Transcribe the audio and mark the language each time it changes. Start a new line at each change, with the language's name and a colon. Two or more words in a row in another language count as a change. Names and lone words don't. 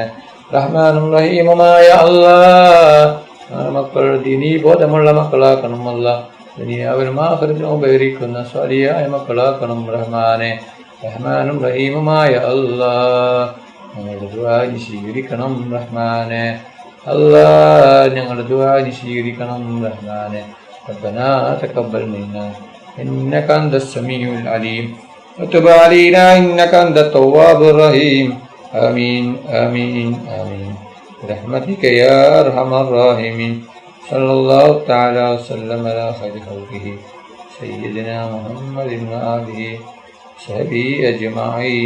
Malayalam: റഹ്മാനും റഹീമുമായ അല്ലാഹ്, മക്കൾ ദീനീ ബോധമുള്ള മക്കളാക്കണം അല്ലാഹ്. ദുനിയാവിലും ആഖിറത്തിലും ഉപകരിക്കുന്ന സ്വാലിഹായ മക്കളാക്കണം റഹ്മാനെ. റഹ്മാനും റഹീമുമായ അല്ലാഹ്, ഞങ്ങളുടെ ദുആ നീ സ്വീകരിക്കണം റഹ്മാനെ. അല്ലാഹ്, ഞങ്ങളുടെ ദുആ നീ സ്വീകരിക്കണം റഹ്മാനെ.
Arabic: ربنا تقبل منا إنك أنت السميع العليم وتب علينا إنك أنت التواب الرحيم. آمين آمين آمين برحمتك يا أرحم الراحمين. صلى الله تعالى وسلم على خير خلقه سيدنا محمد وآله وصحبه أجمعين.